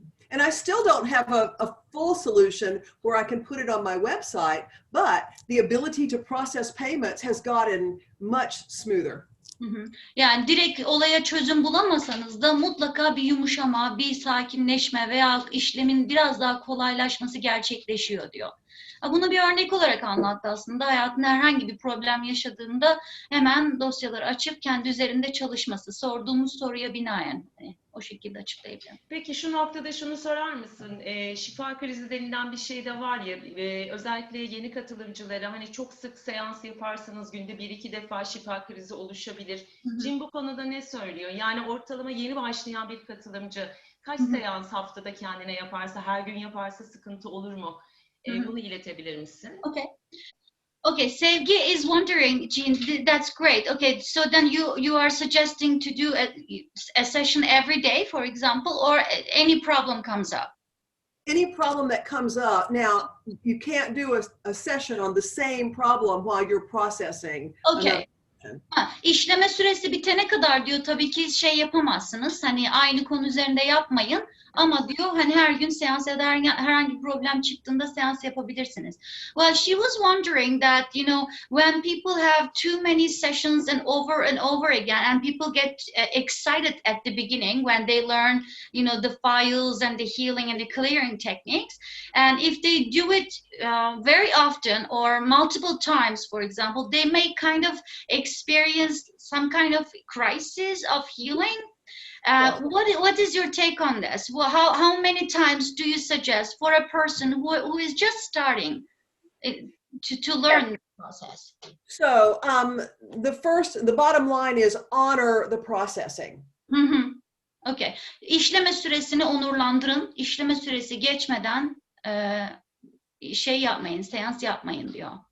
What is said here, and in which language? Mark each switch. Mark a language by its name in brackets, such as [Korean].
[English] And I still don't have a full solution where I can put it on my website, but the ability to process payments has gotten much smoother. [Turkish] Yani direkt olaya çözüm bulamasanız da mutlaka bir yumuşama, bir sakinleşme veya işlemin biraz daha kolaylaşması gerçekleşiyor diyor. Bunu bir örnek olarak anlattı aslında. Hayatında herhangi bir problem yaşadığında hemen dosyaları açıp kendi üzerinde çalışması. Sorduğumuz soruya binaen o şekilde açıklayabilirim. Peki şu noktada şunu sorar mısın? Şifa krizi denilen bir şey de var ya, özellikle yeni katılımcılara hani çok sık seans yaparsanız günde 1-2 defa şifa krizi oluşabilir. Jean bu konuda ne söylüyor? Yani ortalama yeni başlayan bir katılımcı kaç seans haftada kendine yaparsa, her gün yaparsa sıkıntı olur mu? Bunu iletebilir misin? [English] Okay, Sevgi is wondering, Jean, that's great. Okay, so then you are suggesting to do a session every day, for example, or any problem comes up? Any problem that comes up. Now, you can't do a session on the same problem while you're processing. Okay. [Turkish] İşleme süresi bitene kadar diyor tabii ki yapamazsınız. Hani aynı konu üzerinde yapmayın. Ama diyor hani her gün seans ya da herhangi bir problem çıktığında seans yapabilirsiniz. [English] Well, she was wondering that, when people have too many sessions and over again, and people get excited at the beginning when they learn, the files and the healing and the clearing techniques. And if they do it very often or multiple times, for example, they may kind of experience some kind of crisis of healing. What is your take on this? Well, how many times do you suggest for a person who is just starting to learn process? So the bottom line is honor the processing. Hı hı. Okay. [Turkish] İşleme süresini onurlandırın. İşleme süresi geçmeden şey yapmayın, seans yapmayın diyor.